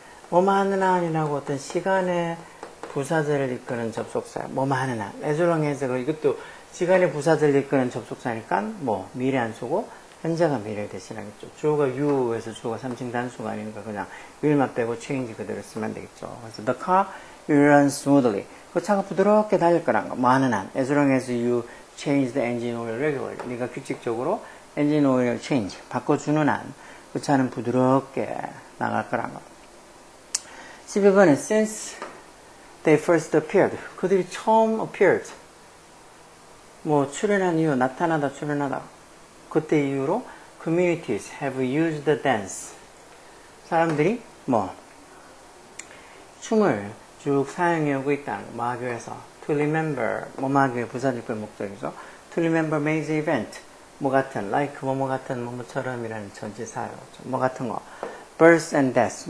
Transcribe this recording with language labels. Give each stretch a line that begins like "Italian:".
Korean: 뭐뭐하는 한이라고 어떤 시간의 부사절을 이끄는 접속사예요. 뭐뭐하는 한.
English: as long as
Korean: 이것도 시간의 부사절 이끄는 접속사니까 뭐 미래 안 쓰고 현재가 미래를 대신하겠죠. 주어가 you에서 주어가 3층 단수가 아니니까 그냥 will만 빼고 change 그대로 쓰면 되겠죠. 그래서
English: the car will run smoothly.
Korean: 그 차가 부드럽게 달릴 거란 거. 뭐 하는 한.
English: As long as you change the engine oil regularly.
Korean: 네가 규칙적으로 엔진 오일을 change, 바꿔주는 한 그 차는 부드럽게 나갈 거란 거. 12번은
English: since they first appeared.
Korean: 그들이 처음 appeared. 뭐 출현한 이유, 나타나다, 출현하다. 그때 이후로
English: communities have used the dance.
Korean: 사람들이 뭐 춤을 쭉 사용해 오고 있다는 거. 뭐 하기 위해서
English: to remember,
Korean: 뭐 하기 위해 부사절의 목적이죠.
English: to remember May's event.
Korean: 뭐 같은, like 뭐 같은 뭐처럼이라는 전치사요. 뭐 같은 거.
English: birth and death.